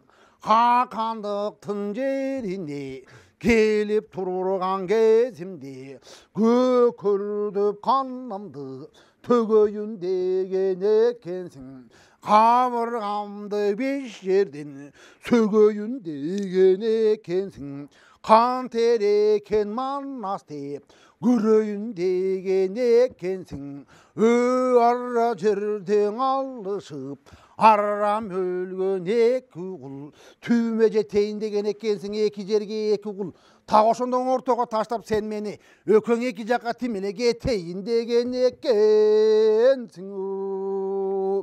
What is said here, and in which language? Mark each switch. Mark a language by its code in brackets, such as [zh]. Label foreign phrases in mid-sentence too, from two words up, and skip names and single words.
[kk] Хақандықтың жеріне келіп тұрған кезімде көкірдіп қанымды төгейін деген екенсің. Қабырғамды беш жерден сөгейін деген екенсің. Қан терекен манас деп көрейін деген екенсің. [ky] Ара жерден алышып арам өлгөн эки кул түбүмө жетейин деген экенсиң. Эки жерге эки кул так ошондон ортого таштап сен мени экөөң эки жакка тимеле кетейин деген экенсиң.